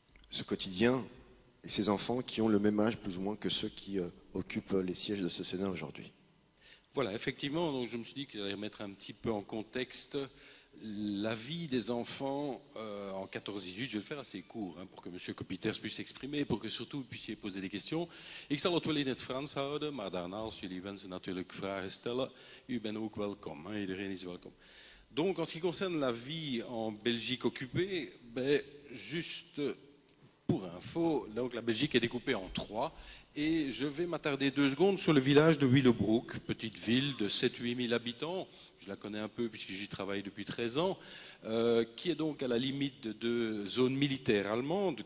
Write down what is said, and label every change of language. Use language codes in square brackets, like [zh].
[fr] Ce quotidien et ces enfants qui ont le même âge plus ou moins que ceux qui occupent les sièges de ce Sénat aujourd'hui. Voilà, effectivement, donc je me suis dit que j'allais remettre un petit peu en contexte la vie des enfants en 14-18. Je vais le faire assez court pour que M. Kopiters puisse s'exprimer, pour que surtout vous puissiez poser des questions. [nl] Ik zal het wel in het Frans houden, maar daarna als jullie wensen natuurlijk vragen stellen, u bent ook welkom. Iedereen is welkom. [fr] Donc en ce qui concerne la vie en Belgique occupée, juste pour info, donc la Belgique est découpée en 3. Et je vais m'attarder 2 secondes sur le village de Willebroek, petite ville de 7-8 000 habitants. Je la connais un peu puisque j'y travaille depuis 13 ans, qui est donc à la limite de 2 zones militaires allemandes.